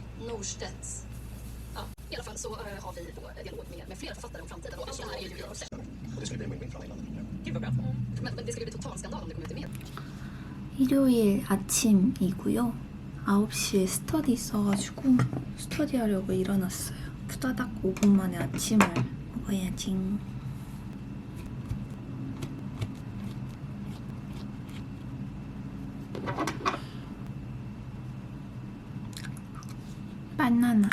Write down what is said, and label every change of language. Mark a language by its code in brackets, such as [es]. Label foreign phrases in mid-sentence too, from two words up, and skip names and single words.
[sv] Norstedts. Ja, i alla fall så har vi då dialog med flera författare om framtiden. Och det här är ju Det skulle bli min framtid. Gud vad bra. Men det skulle bli total skandal om det kom ut i media. [ko] 일요일 아침이고요. 9시에 스터디 있어가지고 스터디 하려고 일어났어요. 후다닥 5분 만에 아침을 먹어야지. 바나나.